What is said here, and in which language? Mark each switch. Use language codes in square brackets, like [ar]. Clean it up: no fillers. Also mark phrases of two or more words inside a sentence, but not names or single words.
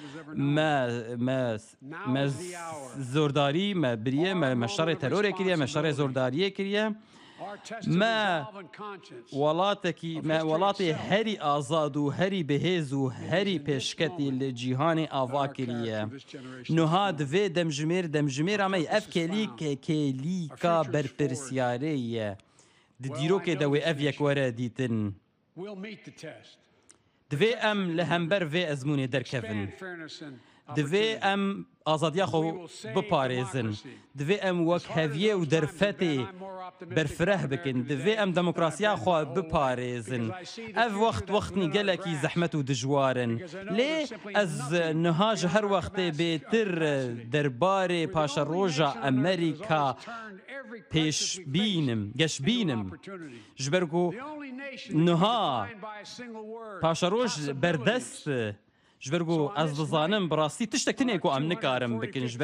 [ku] me zordarî me biriye me şerê terorê kiriye me şerê zordariyê kiriye me welatê herî azad û herî bihêz û herî pêşketî li cîhanê ava kiriye niha divê demjimêra me ev kêlîka berpirsyarê ye di dîrokê de wê ev yek were dîtin دوێ ئەم لە هەمبەر vê ئەزمونێ دەرکەون دوێ ئەم ئازادیا خۆ بپارێزن دوێ ئەم وەک هەڤیە و دەرفەتێ بەرفرەه بکەن دوێ ئەم دەموکراسیا خۆ بپارێزن ئەv وەختنی gelekî زەحمەت و دژوارن lê ez niha ji her wextê bêtir derbarê paşeroja Amerîka pêşbînim geşbînim ji ber ku niha paşeroj berdest ji ber ku ez dizanim bi rastî tiştek tinê ku em nikarim bikin ji ber